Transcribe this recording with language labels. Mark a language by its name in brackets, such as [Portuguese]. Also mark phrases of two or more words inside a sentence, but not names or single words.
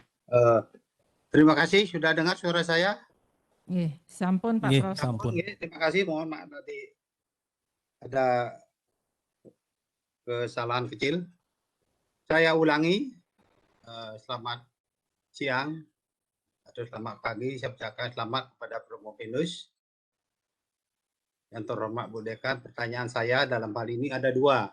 [Indonesian] Terima kasih sudah dengar suara saya. [Balinese] Nggih, sampun Pak Nggih, Prof. sampun. Nggih, [Indonesian] terima kasih. Mohon maaf tadi ada kesalahan kecil. Saya ulangi. Selamat siang atau selamat pagi. Saya ucapkan selamat kepada Prof. Venus. Yang terhormat Bu Dekan, pertanyaan saya dalam hal ini ada dua.